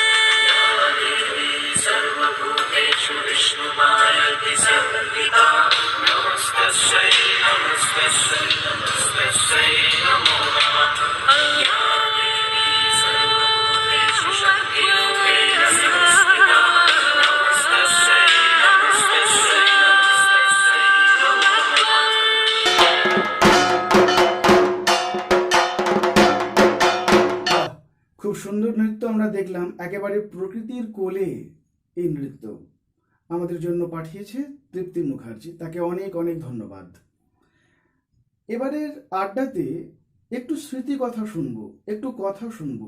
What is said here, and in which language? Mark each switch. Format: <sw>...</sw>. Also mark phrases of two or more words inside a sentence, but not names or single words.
<sa>सर्वभूतेषु विष्णुमायति संविदा नमस्तस्यै नमस्तस्यै नमस्तस्यै नमो नमः। सर्वभूतेषु शक्तिरूपेण संस्थिता नमस्तस्यै नमस्तस्यै नमस्तस्यै नमो नमः।</sa> <bn>বাহ, খুব সুন্দর নৃত্য আমরা দেখলাম। একেবারে প্রকৃতির কোলে এই নৃত্য আমাদের জন্য পাঠিয়েছে তৃপ্তি মুখার্জি, তাকে অনেক অনেক ধন্যবাদ। এবারের আড্ডাতে একটু স্মৃতি কথা শুনবো, একটু কথা শুনবো।</bn>